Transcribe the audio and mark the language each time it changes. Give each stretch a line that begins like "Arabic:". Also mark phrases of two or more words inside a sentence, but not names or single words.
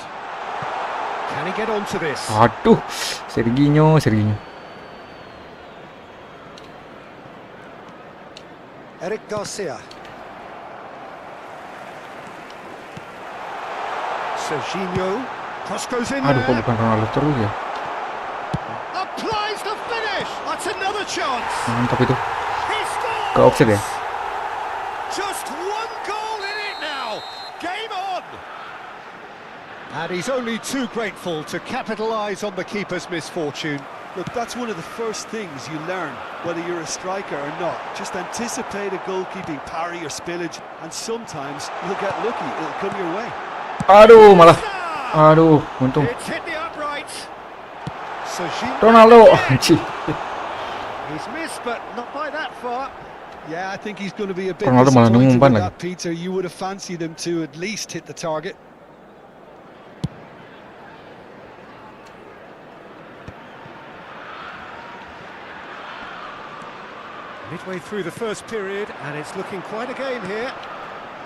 English: Can he get onto this?
Indonesian: Aduh, Serginho. Eric Garcia. Serginho.
English: Cross goes in
Indonesian: Aduh, kok
English: there.
Indonesian: bukan Ronaldo terus ya?
English: Applies the finish. That's another chance.
Indonesian: Mantap itu.
English: He scores.
Indonesian: Ke offside ya?
English: Just one goal in it now. Game on. And he's only too grateful to capitalise on the keeper's misfortune. Look, that's one of the first things you learn, whether you're a striker or not. Just anticipate a goalkeeping parry or spillage, and sometimes you'll get lucky. It'll come your way.
Indonesian: Aduh, malah. Aduh, untung.
English: It's hit the upright. Serginho.
Indonesian: Ronaldo, anjir.
English: He's missed, but not by that far. Yeah, I think he's going to be a bit
Indonesian: Ronaldo malah
English: disappointed
Indonesian: ngumpan
English: with
Indonesian: lagi.
English: that, Peter. You would have fancied him to at least hit the target. Midway through the first period, and it's looking quite a game here.